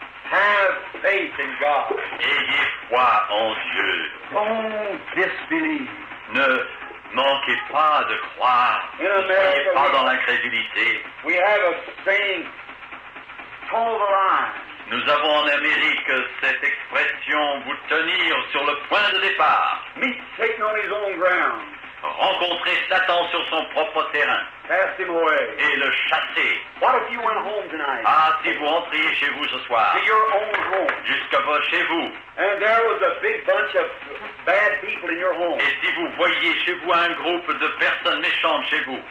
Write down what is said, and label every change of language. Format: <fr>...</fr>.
<en>Have faith in God.</en> <fr>Ayez foi en Dieu.</fr> <en>Don't disbelieve.</en> <fr>Ne manquez pas de croire.</fr> <en>In</en> <fr>Ne soyez</fr> <en>America,</en> <fr>pas dans l'incrédulité.</fr> <en>we have a saying, toe the line.</en> <fr>Nous avons en Amérique cette expression, vous tenir sur le point de départ.</fr> <en>Meet Satan on his own ground.</en> <fr>Rencontrer Satan sur son propre terrain</fr> <en>Cast him away.</en> <fr>et le chasser.</fr> <en>What if you went home tonight?</en> <fr>Ah, si vous rentriez chez vous ce soir,</fr> <en>To your own home.</en> <fr>jusqu'à chez vous,</fr> <en>And there was a big bunch of bad people in your home.</en> <fr>et si vous voyez chez vous un groupe de personnes méchantes chez vous,</fr>